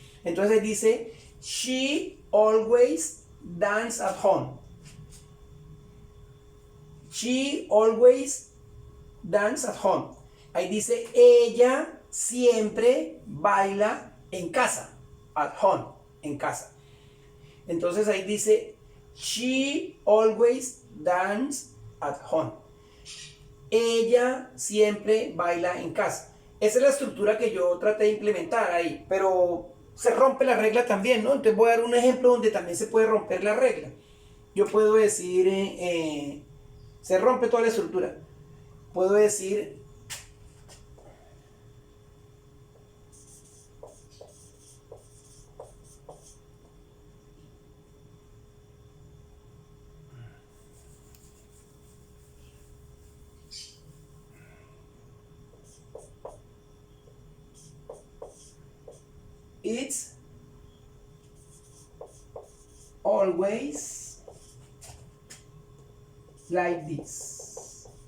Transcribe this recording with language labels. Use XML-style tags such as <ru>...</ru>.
<es>Entonces dice,</es> <en>she always dance at home. She always dance at home.</en> <es>Ahí dice, ella siempre baila en casa.</es> <en>At home,</en> <es>en casa. Entonces ahí dice,</es> <en>she always dance at home.</en> <es>Ella siempre baila en casa. Esa es la estructura que yo traté de implementar ahí, pero se rompe la regla también, ¿no? Entonces voy a dar un ejemplo donde también se puede romper la regla. Yo puedo decir, se rompe toda la estructura. Puedo decir,</es> <en>it's always like this.</en>